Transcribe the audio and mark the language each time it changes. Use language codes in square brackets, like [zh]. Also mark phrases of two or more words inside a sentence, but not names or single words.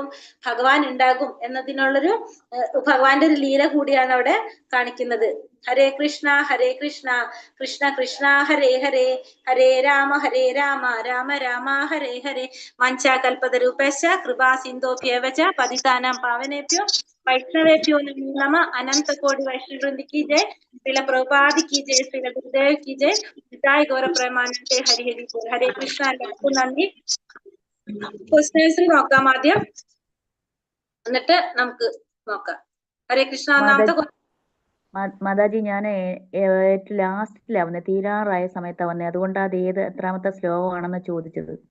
[ml] ഭഗവാൻ ഉണ്ടാകും എന്നതിനുള്ളൊരു ഭഗവാന്റെ ഒരു ലീല കൂടിയാണ് അവിടെ കാണിക്കുന്നത്. [sa] ഹരേ കൃഷ്ണ കൃഷ്ണ കൃഷ്ണ ഹരേ ഹരേ, ഹരേ രാമ രാമ രാമ ഹരേ ഹരേ, വാഞ്ചാകൽപതരൂപേശ്ച കൃപാ സിന്ധോഭ്യേവച പതിതാനാം പാവനേഭ്യോ वैष्णवेभ्यो नमः। [hi] अनंत कोटि वैष्णव वृंद की जय। श्रील प्रभुपाद की जय। श्रील गुरुदेव की जय। जय गौर प्रमानंदे। हरि हरि बोल। हरे कृष्णा। [ml] എല്ലാവർക്കും നന്ദി. ക്വസ്റ്റ്യൻസ് നോക്കാം ആദ്യം, എന്നിട്ട് നമുക്ക് നോക്കാം. [sa] ഹരേ കൃഷ്ണ. [ml] ഒന്നാമത്തെ മാതാജി, ഞാൻ ലാസ്റ്റിലാ വന്നെ, തീരാറായ സമയത്താ വന്നെ, അതുകൊണ്ട് അത് എത്രാമത്തെ ശ്ലോകമാണെന്ന് ചോദിച്ചത്.